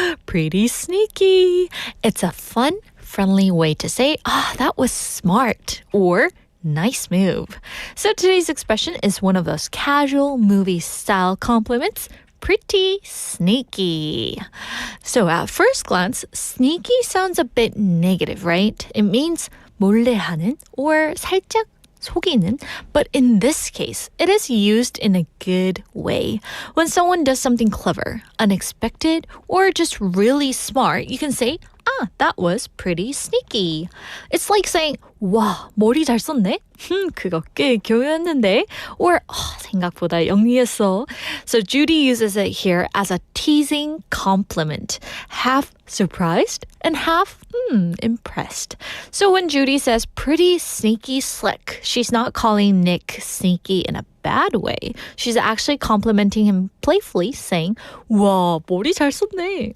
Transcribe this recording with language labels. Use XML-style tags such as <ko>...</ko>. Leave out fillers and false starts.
<en>Pretty sneaky. It's a fun, friendly way to say, that was smart, or nice move. So today's expression is one of those casual movie-style compliments. Pretty sneaky. So at first glance, sneaky sounds a bit negative, right? It means</en> <ko>몰래 하는 or 살짝 속이는.</ko> <en>But in this case, it is used in a good way. When someone does something clever, unexpected, or just really smart, you can say, that was pretty sneaky. It's like saying,</en> <ko>와, 머리 잘 썼네? 그거 꽤 교묘했는데? Or, 생각보다 영리했어.</ko> <en>So Judy uses it here as a teasing compliment. Half surprised and half impressed. So when Judy says pretty sneaky slick, she's not calling Nick sneaky in a bad way. She's actually complimenting him playfully, saying,</en> <ko>와, 머리 잘 썼네.</ko>